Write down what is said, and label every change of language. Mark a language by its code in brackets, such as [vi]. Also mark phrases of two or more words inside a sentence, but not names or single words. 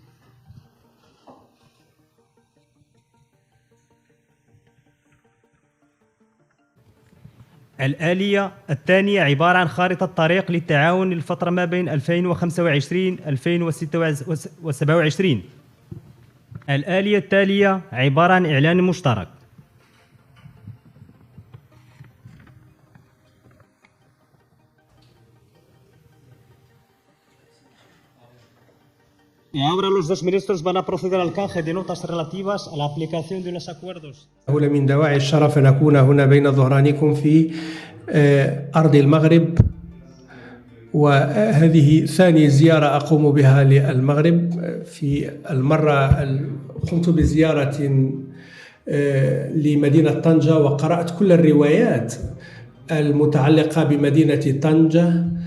[ar] الآلية الثانية عبارة عن خارطة طريق للتعاون للفترة ما بين 2025 2027. الآلية التالية عبارة عن إعلان مشترك. [es] Y ahora los dos ministros van a proceder al canje de notas relativas a la aplicación de los acuerdos. [ar] من دواعي الشرف أن أكون هنا بين ظهرانكم في أرض المغرب، وهذه ثاني زيارة أقوم بها للمغرب. في المرة قمت بزيارة لمدينة طنجة وقرأت كل الروايات المتعلقة بمدينة طنجة،